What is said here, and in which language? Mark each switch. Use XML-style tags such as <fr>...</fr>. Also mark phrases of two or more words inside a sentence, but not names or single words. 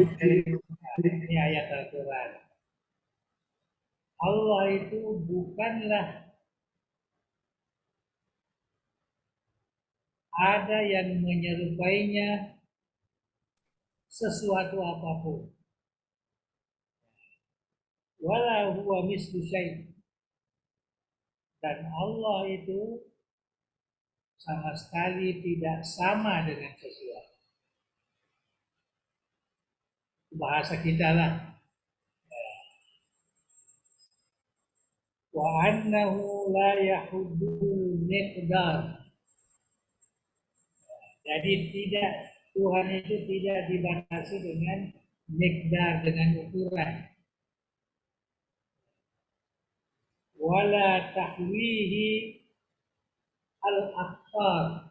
<id>Ini ayat Al-Quran. Allah itu bukanlah ada yang menyerupainya sesuatu apapun.</id> <ar>Wala huwa mislu syai'.</ar> <id>Dan Allah itu sama sekali tidak sama dengan sesuatu. Bahasa kita lah.</id> <ar>Wa annahu la yahuddul miqdar.</ar> <id>Jadi Tuhan itu tidak dibatasi dengan miqdar, dengan ukuran.</id> <ar>Wala tahwihi al-aqtar.</ar>